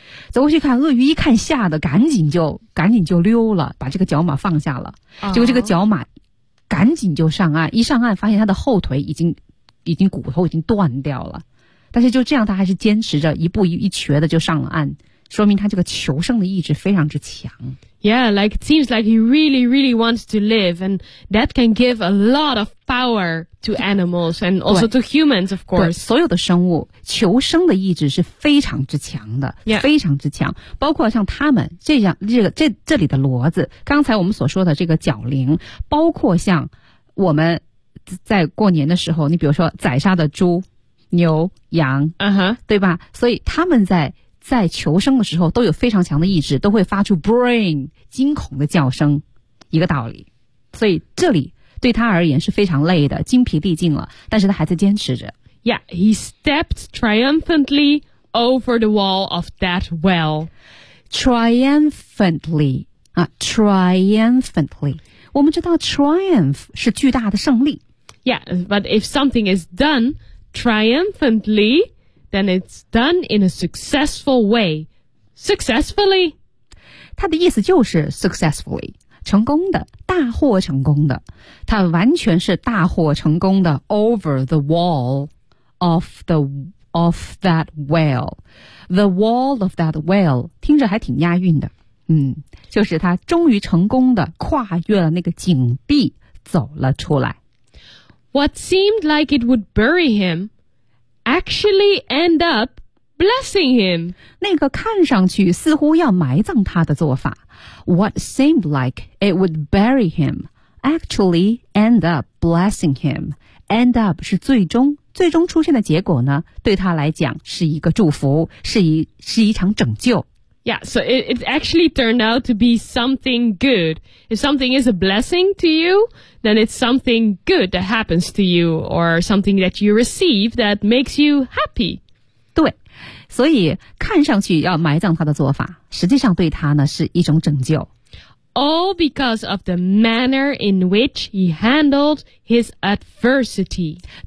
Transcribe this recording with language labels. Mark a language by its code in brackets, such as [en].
[zh] 走过去看，鳄鱼一看吓得赶紧就溜了，把这个角马放下了。结果这个角马赶紧就上岸，一上岸发现它的后腿已经骨头已经断掉了。但是就这样，它还是坚持着一步一瘸的就上了岸，说明它这个求生的意志非常之强。 [en] Yeah, like it seems like he really, really wants to live, and that can give a lot of power to animals and also to humans, of course. [zh] 对，所有的生物求生的意志是非常之强的、 [en] yeah. [zh] 非常之强，包括像他们这里的骡子，刚才我们所说的这个角羚，包括像我们在过年的时候，你比如说宰杀的猪、牛、羊，嗯哼，对吧？所以他们在求生的时候都有非常强的意志，都会发出 brain 惊恐的叫声，一个道理。所以这里对他而言是非常累的，精疲力尽了，但是他还在坚持着。 [en] Yeah, he stepped triumphantly over the wall of that well. Triumphantly, triumphantly. [zh] 我们知道 triumph 是巨大的胜利。 [en] Yeah, but if something is done triumphantly, then it's done in a successful way. Successfully. [zh] 他的意思就是 successfully. 成功的，大获成功的，他完全是大获成功的。 [en] Over the wall of that well, the wall of that well, [zh] 听着还挺押韵的。就是他终于成功的跨越了那个井壁，走了出来。 [en] What seemed like it would bury him, actually end up blessing him. [zh] 那个看上去似乎要埋葬他的做法。 [en] What seemed like it would bury him actually end up blessing him. [zh] End up 是最终出现的结果呢，对他来讲是一个祝福，是一场拯救。 [en] Yeah, so it actually turned out to be something good. If something is a blessing to you, then it's something good that happens to you or something that you receive that makes you happy. [zh] 对，所以看上去要埋葬他的做法实际上对他呢是一种拯救。 [en] All because of the manner in which he handled his adversity.